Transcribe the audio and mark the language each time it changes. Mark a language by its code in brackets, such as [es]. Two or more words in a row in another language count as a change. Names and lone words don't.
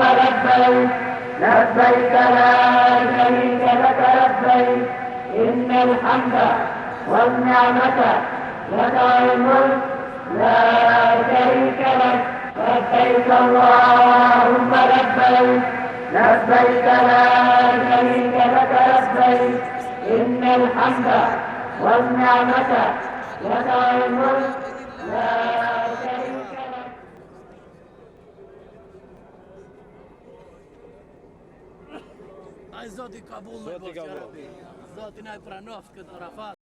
[ar] لبيك لبيك لا شريك لك لبيك إن الحمد والنعمة لك والملك لا شريك لك لبيك اللهم لبيك لبيك لا شريك لك لبيك إن الحمد والنعمة لك والملك لا شريك لك. [sq] Ai Zoti kabul me bosh, ya Rabbi. Zoti na e pranoft këtë Arafat.